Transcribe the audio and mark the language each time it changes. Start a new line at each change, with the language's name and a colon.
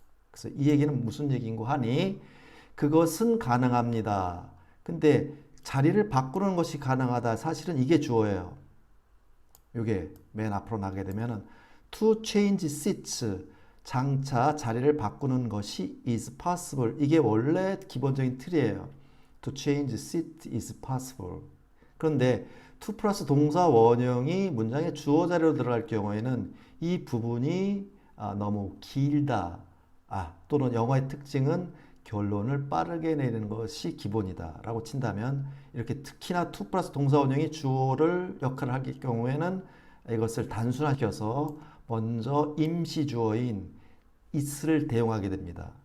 Korean: 그래서 이 얘기는 무슨 얘기인고 하니 그것은 가능합니다. 근데 자리를 바꾸는 것이 가능하다. 사실은 이게 주어예요. 이게 맨 앞으로 나가게 되면은
English: to change seats
Korean: 장차 자리를 바꾸는 것이
English: is possible.
Korean: 이게 원래 기본적인 틀이에요.
English: To change seat is possible.
Korean: 그런데 to 플러스 동사 원형이 문장의 주어 자리로 들어갈 경우에는 이 부분이 너무 길다. 또는 영어의 특징은 결론을 빠르게 내는 것이 기본이다 라고 친다면 이렇게 특히나 to 플러스 동사 원형이 주어를 역할을 하기 경우에는 이것을 단순화시켜서 먼저 임시 주어인 is를 대용하게 됩니다.